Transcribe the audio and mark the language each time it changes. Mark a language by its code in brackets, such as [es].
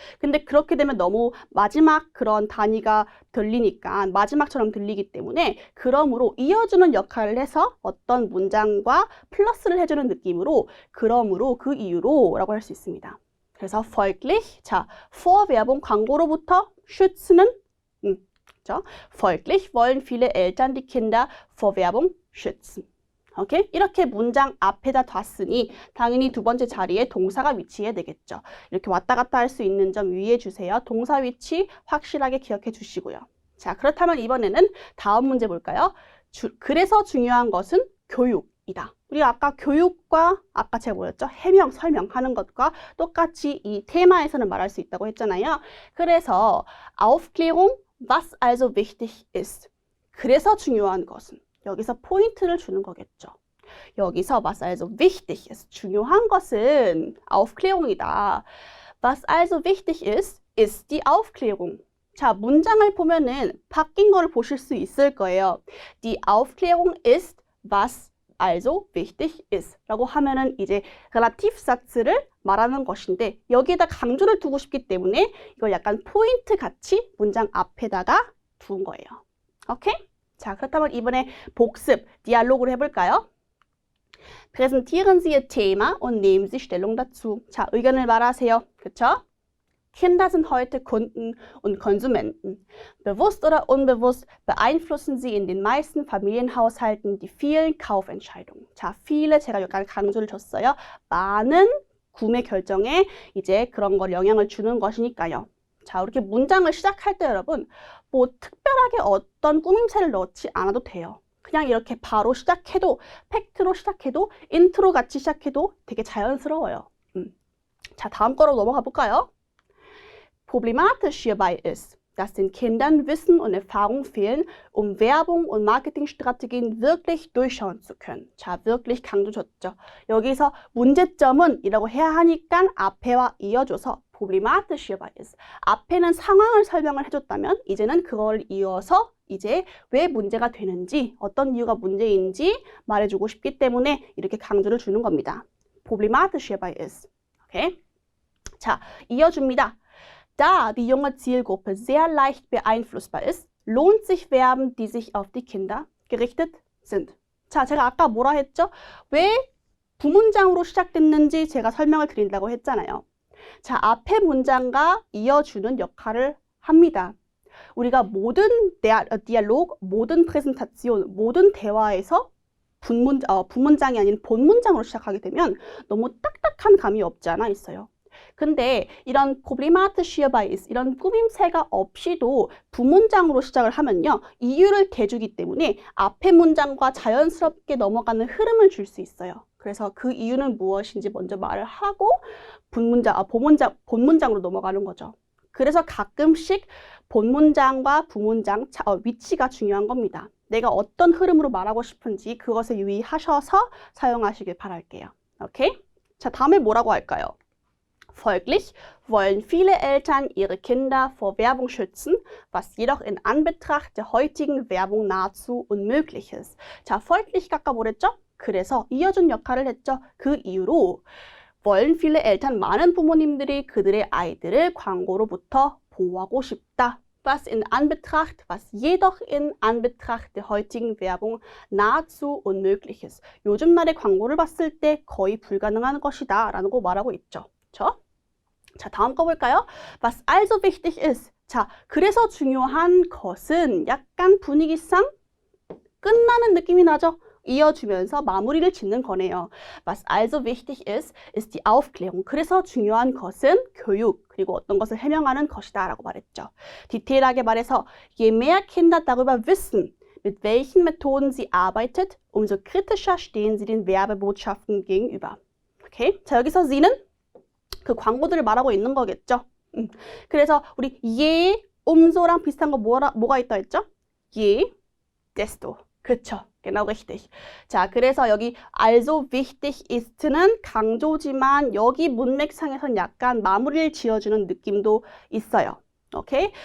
[ko] 근데 그렇게 되면 너무 마지막 그런 단위가 들리니까 마지막처럼 들리기 때문에 그러므로 이어주는 역할을 해서 어떤 문장과 플러스를 해주는 느낌으로 그러므로 그 이유로 라고 할 수 있습니다. 그래서 folglich, 자, [de] vor Werbung [ko] 광고로부터 schütz는 그렇죠? [de] Folglich wollen viele Eltern die Kinder vor Werbung schützen. [ko] 오케이? 이렇게 문장 앞에다 뒀으니 당연히 두 번째 자리에 동사가 위치해야 되겠죠. 이렇게 왔다 갔다 할 수 있는 점 유의해 주세요. 동사 위치 확실하게 기억해 주시고요. 자, 그렇다면 이번에는 다음 문제 볼까요? 그래서 중요한 것은 교육이다. 우리가 아까 교육과 아까 제가 뭐였죠? 해명, 설명하는 것과 똑같이 이 테마에서는 말할 수 있다고 했잖아요. 그래서 [de] Aufklärung, was also wichtig ist. [ko] 그래서 중요한 것은 여기서 포인트를 주는 거겠죠. 여기서 [de] was also wichtig ist. [ko] 중요한 것은 Aufklärung이다. [de] Was also wichtig ist, ist die Aufklärung. [ko] 자, 문장을 보면은 바뀐 거를 보실 수 있을 거예요. [de] Die Aufklärung ist, was also wichtig ist. [ko] 라고 하면은 이제 Relativsatz를 말하는 것인데 여기에다 강조를 두고 싶기 때문에 이걸 약간 포인트 같이 문장 앞에다가 둔 거예요. 오케이? 자, 그렇다면 이번에 복습, 디알로그를 해볼까요? [de] Präsentieren Sie Ihr Thema und nehmen Sie Stellung dazu. [ko] 자, 의견을 말하세요. 그쵸? [de] Kinder sind heute Kunden und Konsumenten. Bewusst oder unbewusst beeinflussen sie in den meisten Familienhaushalten die vielen Kaufentscheidungen. [ko] 자, viele 제가 약간 강조를 줬어요. 많은 구매 결정에 이제 그런 걸 영향을 주는 것이니까요. 자, 이렇게 문장을 시작할 때 여러분 뭐 특별하게 어떤 꾸밈새를 넣지 않아도 돼요. 그냥 이렇게 바로 시작해도 팩트로 시작해도 인트로 같이 시작해도 되게 자연스러워요. 자, 다음 거로 넘어가 볼까요? [de] Problematisch hierbei ist, dass den Kindern Wissen und Erfahrung fehlen, um Werbung und Marketingstrategien wirklich durchschauen zu können. [ko] 자, wirklich 강조 줬죠. 여기서 문제점은 이라고 해야 하니까 앞에와 이어줘서 [de] problematisch hierbei ist. [ko] 앞에는 상황을 설명을 해줬다면 이제는 그걸 이어서 이제 왜 문제가 되는지, 어떤 이유가 문제인지 말해주고 싶기 때문에 이렇게 강조를 주는 겁니다. [de] problematisch hierbei ist. [ko] 오케이? 자, 이어줍니다. [de] Da die junge Zielgruppe sehr leicht beeinflussbar ist, lohnt sich Verben, die sich auf die Kinder gerichtet sind. [ko] 자, 제가 아까 뭐라 했죠? 왜 부문장으로 시작됐는지 제가 설명을 드린다고 했잖아요. 자, 앞에 문장과 이어주는 역할을 합니다. 우리가 모든 디알로그, 모든 프레젠타시온, 모든 대화에서 부문장이 아닌 본문장으로 시작하게 되면 너무 딱딱한 감이 없지 않아 있어요. 근데 이런 [de] problematisch hierbei ist, [ko] 이런 꾸밈새가 없이도 부문장으로 시작을 하면요. 이유를 대주기 때문에 앞에 문장과 자연스럽게 넘어가는 흐름을 줄 수 있어요. 그래서 그 이유는 무엇인지 먼저 말을 하고 본문장으로 넘어가는 거죠. 그래서 가끔씩 본문장과 부문장 위치가 중요한 겁니다. 내가 어떤 흐름으로 말하고 싶은지 그것에 유의하셔서 사용하시길 바랄게요. 오케이? 자, 다음에 뭐라고 할까요? [de] Folglich wollen viele Eltern ihre Kinder vor Werbung schützen, was jedoch in Anbetracht der heutigen Werbung nahezu unmöglich ist. [ko] 자, folglich 아까 뭐랬죠? 그래서 이어준 역할을 했죠. 그 이유로 [de] wollen viele Eltern, [ko] 많은 부모님들이 그들의 아이들을 광고로부터 보호하고 싶다. [de] Was jedoch in Anbetracht der heutigen Werbung nahezu unmöglich ist. [ko] 요즘 날의 광고를 봤을 때 거의 불가능한 것이다 라는 거 말하고 있죠. 그렇죠? 자, 다음 거 볼까요? [de] Was also wichtig ist. [ko] 자, 그래서 중요한 것은 약간 분위기상 끝나는 느낌이 나죠? 이어주면서 마무리를 짓는 거네요. [de] Was also wichtig ist, ist die Aufklärung. [ko] 그래서 중요한 것은 교육, 그리고 어떤 것을 해명하는 것이다 라고 말했죠. 디테일하게 말해서 [de] je mehr Kinder darüber wissen, mit welchen Methoden sie arbeitet, umso kritischer stehen sie den Werbebotschaften gegenüber. [ko] 오케이? 자, 여기서 sie는 그 광고들을 말하고 있는 거겠죠. 그래서 우리 je, umso랑 비슷한 거 뭐가 있다 했죠? [de] je, desto. [ko] 그쵸? [de] genau richtig. [ko] 자, 그래서 여기 also wichtig ist는 강조지만 여기 문맥상에선 약간 마무리를 지어주는 느낌도 있어요. 오케이?